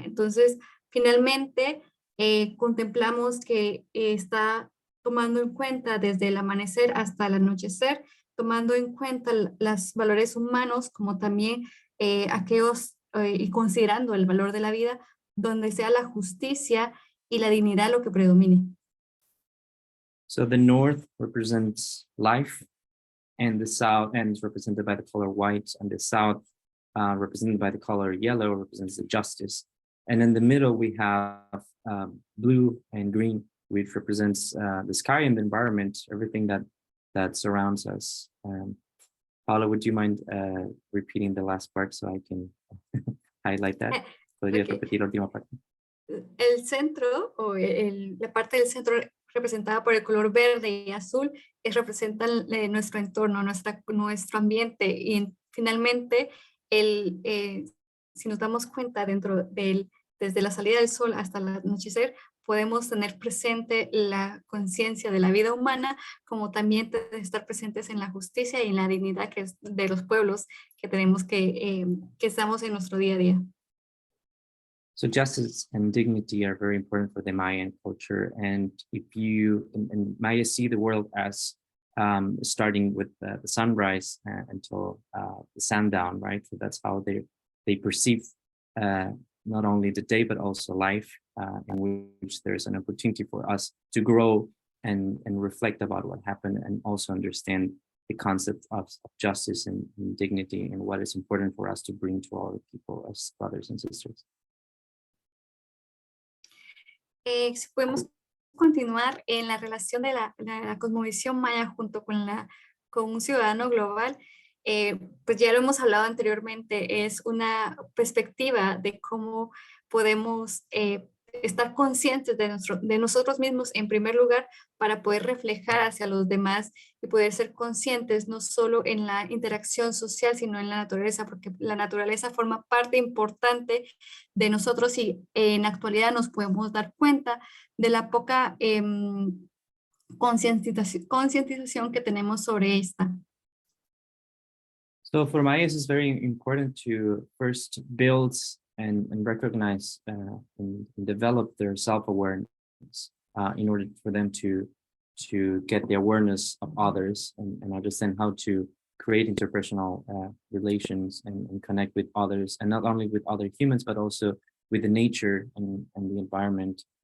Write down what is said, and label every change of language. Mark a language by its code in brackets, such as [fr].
[es] Entonces, finalmente, contemplamos que está tomando en cuenta desde el amanecer hasta el anochecer, tomando en cuenta los valores humanos, como también aquellos, y considerando el valor de la vida, donde sea la justicia y la dignidad lo que predomine. [en] So the north represents life, and the south, and is represented by the color white, and the south, represented by the color yellow, represents the justice. And in the middle, we have blue and green, which represents the sky and the environment, everything that surrounds us. Paola, would you mind repeating the last part so I can highlight that? [es] ¿Podrías repetir la última parte? El centro, o la parte del centro representada por el color verde y azul, representa nuestro entorno, nuestro ambiente, y finalmente, si nos damos cuenta desde la salida del sol hasta el anochecer, podemos tener presente la conciencia de la vida humana, como también estar presentes en la justicia y en la dignidad que es de los pueblos que tenemos que estamos en nuestro día a día. [en] So justice and dignity are very important for the Mayan culture. And if and Maya see the world as starting with the sunrise until the sundown, right? So that's how they perceive not only the day, but also life, in which there's an opportunity for us to grow and reflect about what happened, and also understand the concept of justice and dignity, and what is important for us to bring to all the people as brothers and sisters. [es] Si podemos continuar en la relación de la cosmovisión maya junto con un ciudadano global, pues ya lo hemos hablado anteriormente, es una perspectiva de cómo podemos estar conscientes de nosotros mismos en primer lugar para poder reflejar hacia los demás y poder ser conscientes no solo en la interacción social, sino en la naturaleza, porque la naturaleza forma parte importante de nosotros y en la actualidad nos podemos dar cuenta de la poca concientización que tenemos sobre esta. [en] So for Mayas, it's very important to first build and recognize and develop their self-awareness in order for them to get the awareness of others and understand how to create interpersonal relations and connect with others, and not only with other humans, but also with the nature and the environment,